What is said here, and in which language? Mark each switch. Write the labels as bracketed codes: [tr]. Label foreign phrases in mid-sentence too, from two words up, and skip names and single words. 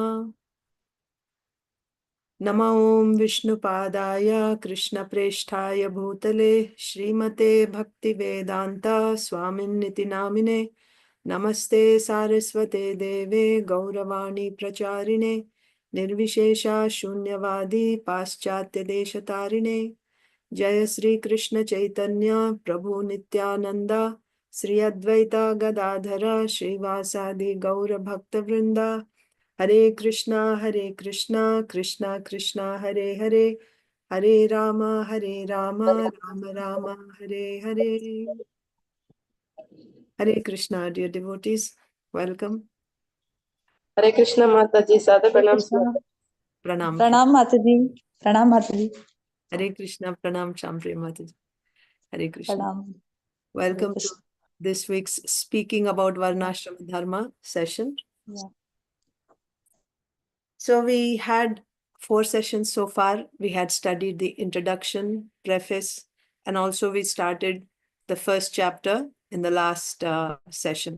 [sa] नमो ॐ विष्णुपादाय कृष्णप्रेष्ठाय भूतले श्रीमते भक्तिवेदान्ता स्वामिन्निति नामिने नमस्ते सारस्वते देवे गौरवाणी प्रचारिणे निर्विशेषा शून्यवादी पाश्चात्य देशतारिणे। जय श्री कृष्ण चैतन्य प्रभु नित्यानंदा श्री अद्वैता गदाधरा श्रीवासादि गौर भक्त वृंदा। हरे कृष्णा कृष्णा कृष्णा हरे हरे हरे राम राम राम हरे हरे। [en] हरे कृष्णा dear devotees, welcome. [hi] हरे कृष्ण माता जी, सादर प्रणाम। प्रणाम प्रणाम माता जी। प्रणाम माता जी। हरे कृष्णा प्रणाम शामप्रिय माता जी। हरे कृष्ण। प्रणाम। [en] Welcome to this week's speaking about Varnashrama Dharma session. Yeah. So we had 4 sessions so far. We had studied the introduction, preface, and also we started the first chapter in the last session.